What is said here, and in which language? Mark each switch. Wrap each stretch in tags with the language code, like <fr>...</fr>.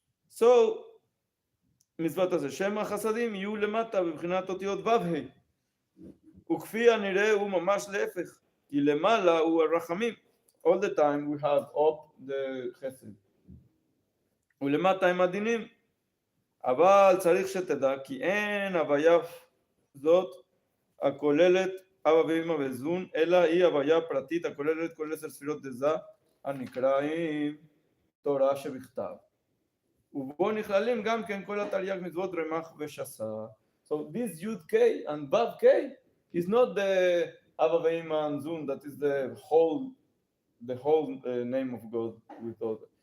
<he>So מצוות הזה, שם החסדים יהיו למטה בבחינת אותיות ו' ה', וכפי הנראה הוא ממש להפך, כי למעלה הוא הרחמים.</he> <en>All the time we have up the חסד,</en> <he>ולמטה הם הדינים. אבל צריך שתדע כי אין הוויה זאת הכוללת אבא ואמא וזון, אלא היא הוויה פרטית הכוללת כל 10 ספירות דזה הנקראים תורה שבכתב, ובו נכללים גם כן כל התרי"ג מצוות רמ"ח ושסה.</he> <en>So this י' ק' and ו' ק' is not the אבא ואמא and זון, that is the whole name of God with all.</en>